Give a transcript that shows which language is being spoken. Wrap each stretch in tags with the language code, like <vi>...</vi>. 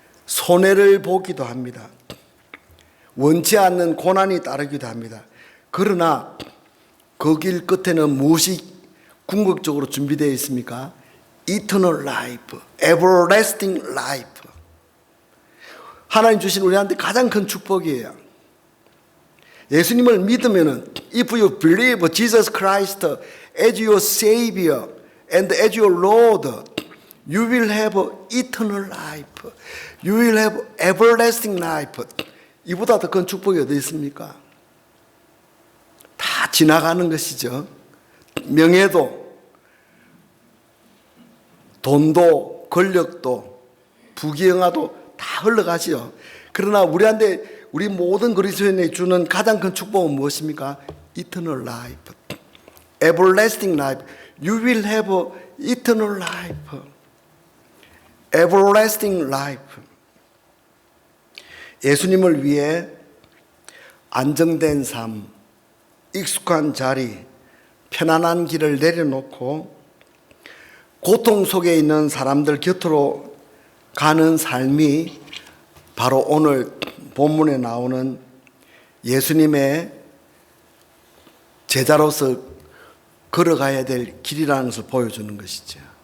<ko>손해를 보기도 합니다. 원치 않는 고난이 따르기도 합니다. 그러나 그 길 끝에는 무엇이 궁극적으로 준비되어 있습니까?</ko> <en>Eternal life, everlasting life.</en> <ko>하나님 주신 우리한테 가장 큰 축복이에요. 예수님을 믿으면은</ko> <en>if you believe Jesus Christ as your Savior and as your Lord, you will have eternal life. You will have everlasting life.</en> <ko>이보다 더 큰 축복이 어디 있습니까? 다 지나가는 것이죠. 명예도, 돈도, 권력도, 부귀영화도 다 흘러가지요. 그러나 우리 모든 그리스도인에게 주는 가장 큰 축복은 무엇입니까?</ko> <en>Eternal life, everlasting life. You will have eternal life, everlasting life.</en> <ko>예수님을 위해 안정된 삶, 익숙한 자리, 편안한 길을 내려놓고 고통 속에 있는 사람들 곁으로 가는 삶이 바로 오늘 본문에 나오는 예수님의 제자로서 걸어가야 될 길이라는 것을 보여주는 것이죠.</ko>